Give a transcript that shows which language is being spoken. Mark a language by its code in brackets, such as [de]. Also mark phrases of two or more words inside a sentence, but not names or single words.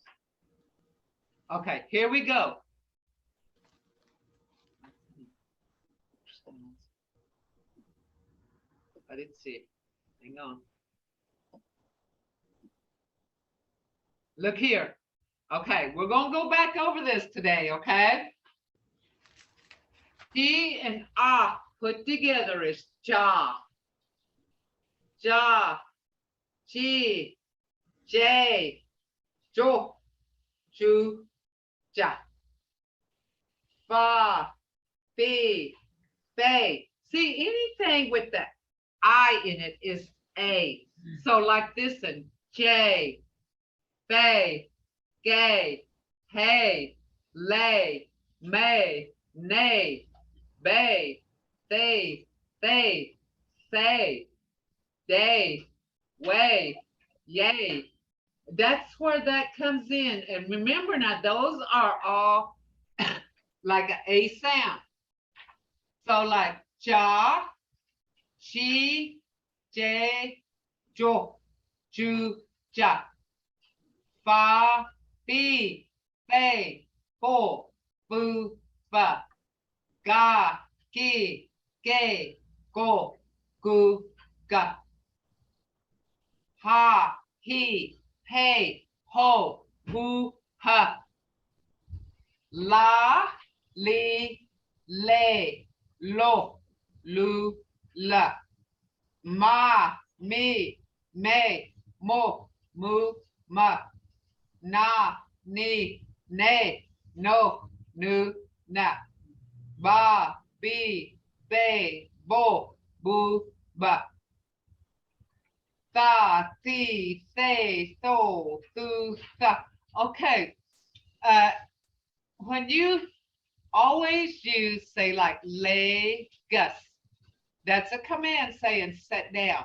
[en] Okay, here we go. I didn't see it. Hang on. Look here. Okay, we're gonna go back over this today, okay? G and ah put together is ja. Ja. G. J. Jo. Ju. Ja. Fa. Be. Bay. See, anything with the I in it is A. So like this one, J, Bay, Gay, Hey, Lay, May, Nay, Bay, They, Say, Day, Way, Yay. That's where that comes in. And remember now, those are all like an A sound. So like ja, she, J, jo, ju, ja. Fa, be, bay, bo, bu, ba. Ga, gi, gay, go, gu, ga. Ha, he, hey, ho, hu, ha. La, li, le, lo, lu, la. Ma, me, mo, mu, ma. Na, ni, ne, no, nu, na. Ba, be, bo, bu, ba. Tha, thi, say, so, thu, sa. Okay. When you always use, say, like Gus, that's a command saying sit down.